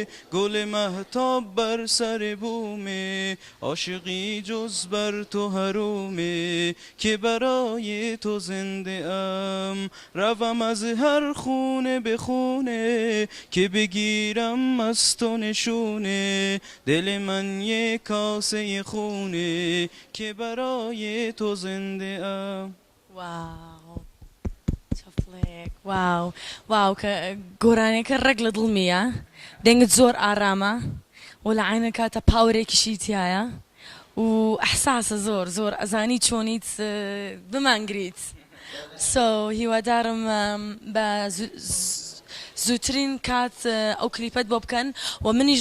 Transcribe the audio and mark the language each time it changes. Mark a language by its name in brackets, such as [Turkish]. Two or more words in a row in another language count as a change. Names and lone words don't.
[Persian] گل مهتاب بر سر بومه عاشقی جز بر تو حرومه که برای تو زنده ام روم از هر خونه به خونه که بگیرم از تو نشونه دل من یک کاسه خونه که برای تو زنده ام [Central Kurdish] واو کە گۆرانێکە ڕێک لە دڵمیە دەنگت زۆر ئارامە و لە عینە کاتە پاورێکیشی تایە و ئەحساسە زۆر ئەزانی چۆنیت بمانگریت هیوادارم بە زووترین کات ئەو کلیپەت بۆ بکەن و منیش